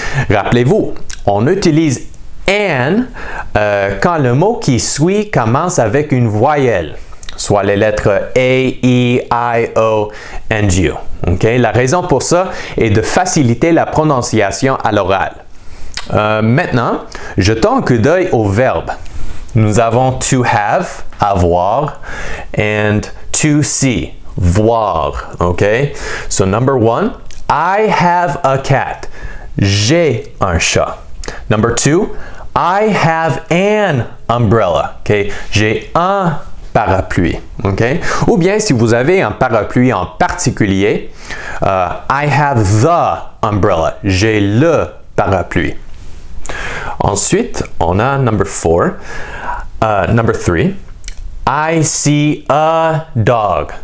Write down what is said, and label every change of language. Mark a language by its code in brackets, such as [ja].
[fr] Rappelez-vous, on utilise an quand le mot qui suit commence avec une voyelle, soit les lettres A, E, I, O, and U. Okay? La raison pour ça est de faciliter la prononciation à l'oral. Maintenant, jetons un coup d'œil au verbe. Nous avons to have, avoir, and to see, voir. [en] Okay? So number one, I have a cat. [fr] J'ai un chat. [en] Number two, I have an umbrella. [fr] Okay? J'ai un parapluie. Okay? Ou bien si vous avez un parapluie en particulier, [en] I have the umbrella. [fr] J'ai le parapluie. Ensuite, on a number 4. [en] Number 3. I see a dog.